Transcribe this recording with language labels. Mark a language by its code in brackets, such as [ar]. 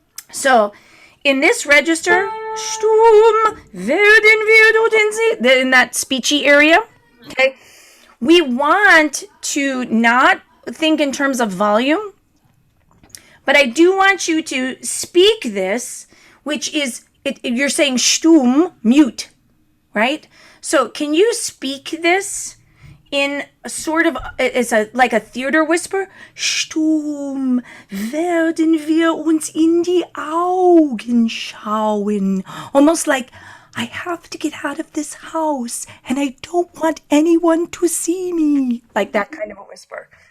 [en] So in this register, [de] Sturm werden wir dorthin sehen, [en] in that speechy area, okay, we want to not think in terms of volume, but I do want you to speak this, which is, you're saying Sturm, mute, right? So can you speak this in a sort of, it's like a theater whisper? [de] Sturm, werden wir uns in die Augen schauen. [en] Almost like, I have to get out of this house and I don't want anyone to see me. Like that kind of a whisper.